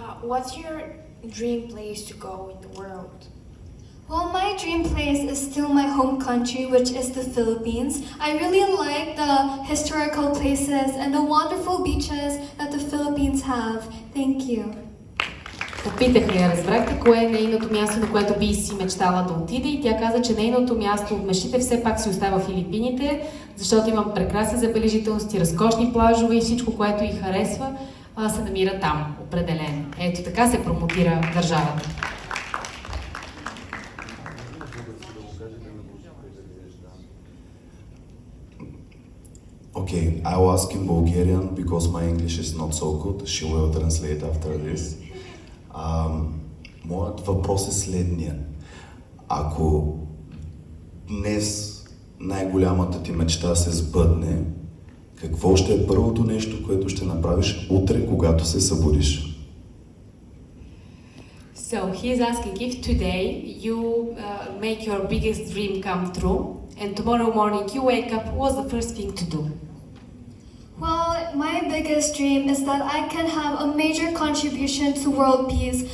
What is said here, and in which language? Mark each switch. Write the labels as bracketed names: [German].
[English] What's your dream place to go in the world? Well, my dream place is still my home country, which is the Philippines. I really like the historical places and the wonderful beaches that the Philippines have. Thank you. [Bulgarian] Попитах ли я, разбрахте, кое е нейното място, на което би си мечтала да отиде и тя каза, че нейното място от мечтите все пак си остава в Филипините, защото имам прекрасни забележителности, разкошни плажове и всичко, което й харесва, се намира там, определено. Ето така се промотира държавата. [English] Okay, I'll ask in Bulgarian because my English is not so good. She will translate after this. [Bulgarian] Моят въпрос е следния. Ако днес най-голямата ти мечта се сбъдне, какво ще е първото нещо, което ще направиш утре, когато се събудиш? [English] So he is asking if today you make your biggest dream come true and tomorrow morning you wake up, what's the first thing to do? Well, my biggest dream is that I can have a major contribution to world peace.